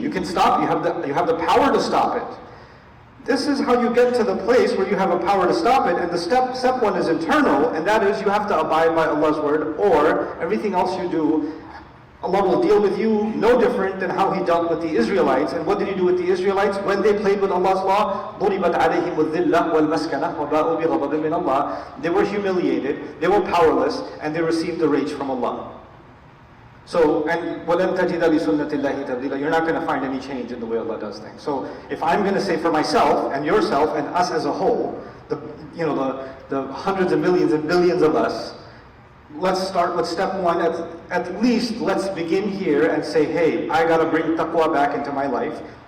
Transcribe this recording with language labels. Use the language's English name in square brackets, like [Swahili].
[English] You can stop, you have the power to stop it. This is how you get to the place where you have a power to stop it, and the step one is internal, and that is you have to abide by Allah's word, or everything else you do, Allah will deal with you no different than how He dealt with the Israelites. And what did He do with the Israelites? When they played with Allah's law, [Arabic] ضُرِبَتْ عَلَيْهِمُ الذِّلَّةُ وَالْمَسْكَنَةُ وَبَاءُوا بِغَضَبٍ مِّنَ اللَّهِ. [English] They were humiliated, they were powerless, and they received the rage from Allah. So, and [Arabic] وَلَن تَجِدَ لِسُنَّةِ اللَّهِ تَبْدِيلًا. [English] You're not going to find any change in the way Allah does things. So, if I'm going to say for myself, and yourself, and us as a whole, the hundreds of millions and billions of us, let's start with step one. At least let's begin here and say, hey, I got to bring taqwa back into my life.